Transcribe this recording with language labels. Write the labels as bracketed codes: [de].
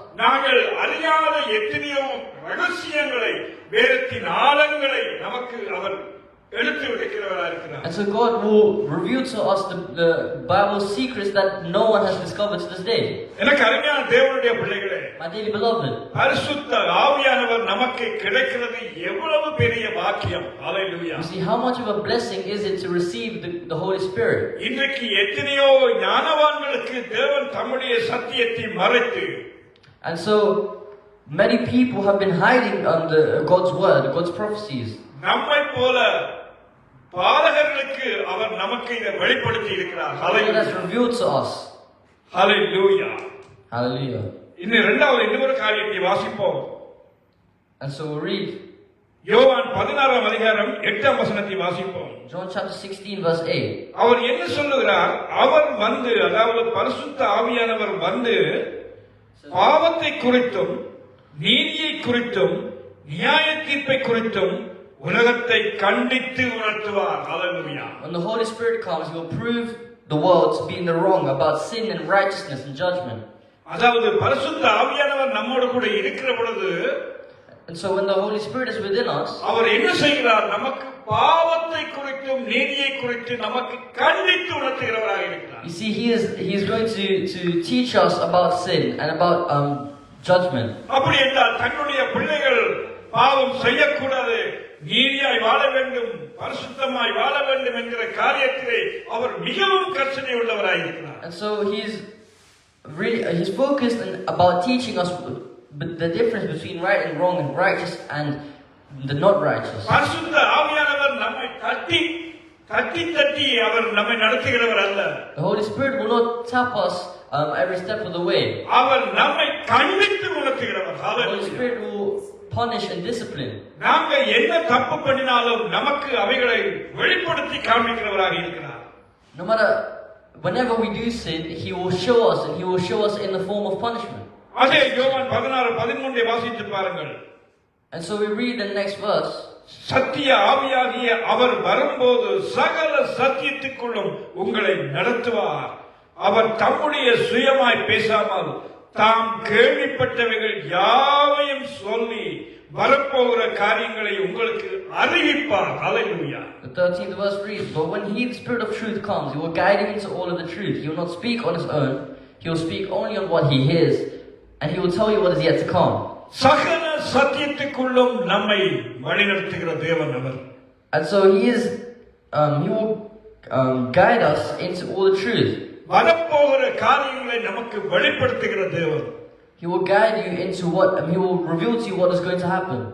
[ta] நாங்கள் அறியாத எத்தனையோ ரகசியங்களை வேதத்தின் ஆழங்களை நமக்கு அவர் எடுத்து வைக்கிறவராக இருக்கிறார். [en] And so God will reveal to us the Bible's secrets that no one has discovered to this day. [ta] எனக்கு அருமையான தேவனுடைய பிள்ளைகளே, [en] My dearly beloved, [ta] பரிசுத்த ஆவியானவர் நமக்கு கிடைக்கிறது எவ்வளவு பெரிய பாக்கியம். ஹல்லேலூயா. [en] you see how much of a blessing is it to receive the Holy Spirit. [ta] இன்றைக்கு எத்தனையோ ஞானவான்களுக்கு தேவன் தம்முடைய சத்தியத்தை மறைத்து, [en] And so many people have been hiding under God's word, God's prophecies. [ta] நம்மை போல பாலகர்களுக்கு அவர் நமக்கு இதை வெளிப்படுத்தி இருக்கிறார். [en] God has [ta] hallelujah. [en] revealed to us. [ta] Hallelujah. [en] Hallelujah. [ta] இன்னொரு காரியத்தை வாசிப்போம். [en] And so we read [ta] யோவான் 16ஆம் அதிகாரம் 8ஆம் வசனத்தை வாசிப்போம். [en] John chapter 16 verse 8. [ta] அவர் என்ன சொல்லுகிறார்? அவர் வந்து, அதாவது பரிசுத்த ஆவியானவர் வந்து பாவத்தை குறித்தும் நீதியை குறித்தும் நியாய தீர்ப்பை குறித்தும் உலகத்தை கண்டித்து உணர்த்துவார். ஹல்லேலூயா. [en] When the Holy Spirit comes, He will prove the world to be in the wrong about sin and righteousness and judgment. [ta] அதாவது பரிசுத்த ஆவியானவர் நம்மோடு கூட இருக்கிற பொழுது, [en] And so when the Holy Spirit is within us, [ta] அவர் என்ன செய்கிறார்? நமக்கு பாவத்தை குறித்தும் நீதியை குறித்து நமக்கு கண்டித்து உணர்த்துகிறவராக இருக்கிறார். [en] you see, He is going to teach us about sin and about judgment. [ta] அப்படி என்றால் தன்னுடைய பிள்ளைகள் பாவம் செய்யக்கூடாது, நீதியாய் வாழ வேண்டும், பரிசுத்தமாய் வாழ வேண்டும் என்கிற காரியத்திலே அவர் மிகவும் கர்சனை உள்ளவராய் இருக்கிறார். [en] And so He's focused about teaching us the difference between right and wrong and righteous and the not righteous. [ta] பரிசுத்த ஆவியானவர் நம்மை தட்டி அவர் நம்மை நடத்துகிறவர் அல்ல. [en] The Holy Spirit will not tap us every step of the way. [ta] அவர் நம்மை கண்டித்து உணர்த்துகிறவர். [en] The Holy hallelujah. Spirit will punish and discipline. [ta] நாங்க என்ன தப்பு பண்ணினாலும் நமக்கு அவைகளை வெளிப்படுத்தி காண்பிக்கிறவராக இருக்கிறார். [en] No matter, whenever we do sin, He will show us, and He will show us in the form of punishment. [ta] அதே யோவான் 16:13 வாசித்து பாருங்கள். [en] And so we read the next verse. [ta] சத்திய ஆவியாகிய அவர் வரும்போது சகல சத்தியத்துக்குள்ளும் உங்களை நடத்துவார். அவர் தம்முடைய சுயமாய் பேசாமல் தாம் கேள்விப்பட்டவைகள் யாவையும் சொல்லி வரப்போகிற காரியங்களை உங்களுக்கு அறிவிப்பார். ஹalleluya. [en] The 13th verse reads, "But when He, the Spirit of truth, comes, He will guide you into all of the truth. He will not speak on His own. He will speak only on what He hears, and He will tell you what is yet to come." [ta] சகல சத்தியத்துக்குள்ளும் நம்மை வழிநடத்துகிற தேவன் அவர். [en] And so He will guide us into all the truth. [ta] வரப்போகிற காரியங்களை நமக்கு வெளிப்படுத்துகிற தேவன். [en] He will guide you into what, He will reveal to you what is going to happen.